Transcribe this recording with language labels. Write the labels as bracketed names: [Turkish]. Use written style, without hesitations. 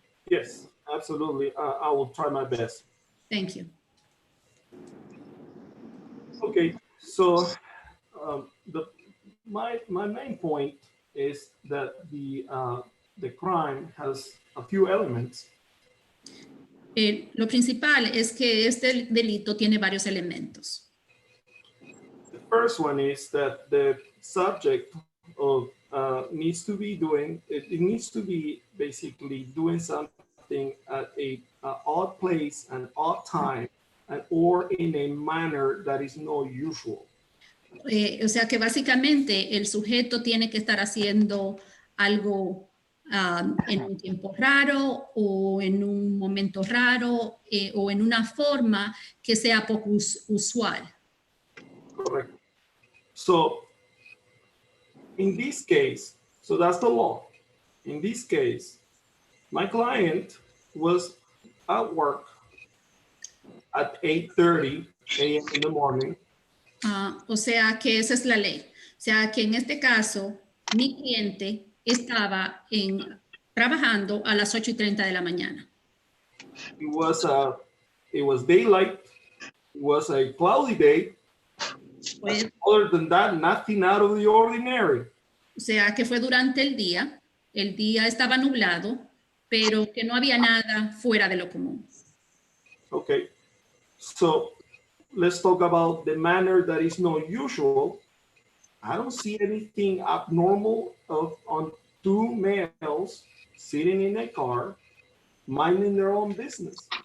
[English] Yes, absolutely. I will try my best. Thank you. Okay, so my main point is that the crime has a few elements. [Spanish] Lo principal es que este delito tiene varios elementos. [English] The first one is that the subject of needs to be doing, it needs to be basically doing something at a odd place and odd time, and or in a manner that is not usual. [Spanish] O sea que básicamente el sujeto tiene que estar haciendo algo en un tiempo raro o en un momento raro o en una forma que sea poco usual. [English] Correct. So in this case, so that's the law. In this case, my client was at work at 8:30 a.m. in the morning. [Spanish] O sea que esa es la ley. O sea que en este caso, mi cliente estaba trabajando a las 8:30 de la mañana. [English] It was daylight. It was a cloudy day. [Spanish] Pues, [English] Other than that, nothing out of the ordinary. [Spanish] o sea que fue durante el día estaba nublado, pero que no había nada fuera de lo común. [English] Okay, so let's talk about the manner that is not usual. I don't see anything abnormal on two males sitting in a car, minding their own business.